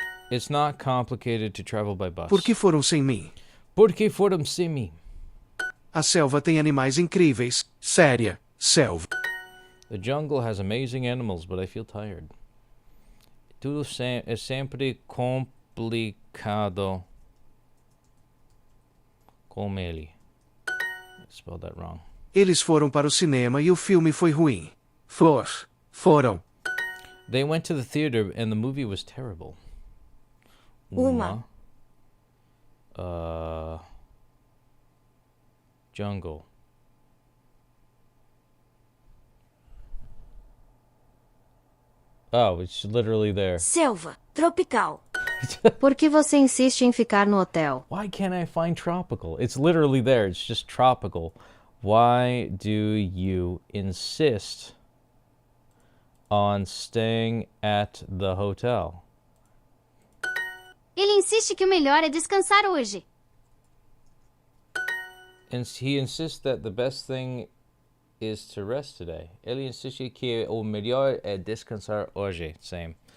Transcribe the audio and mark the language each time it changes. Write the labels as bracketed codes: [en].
[en] It's not complicated to travel by bus. [pt] Por que foram sem mim? Porque foram sem mim. A selva tem animais incríveis. Séria, selva. [en] The jungle has amazing animals, but I feel tired. [pt] Tudo é sempre complicado com ele. [en] I spelled that wrong. [pt] Eles foram para o cinema e o filme foi ruim. Foram. [en] They went to the theater and the movie was terrible. [pt] Uma. [en] Jungle. Oh, it's literally there. [pt] Selva. Tropical. Por que você insiste em ficar no hotel? [en] Why can't I find tropical? It's literally there. It's just tropical. Why do you insist on staying at the hotel? [pt] Ele insiste que o melhor é descansar hoje. [en] And he insists that the best thing is to rest today. [pt] Ele insiste que o melhor é descansar hoje. Same.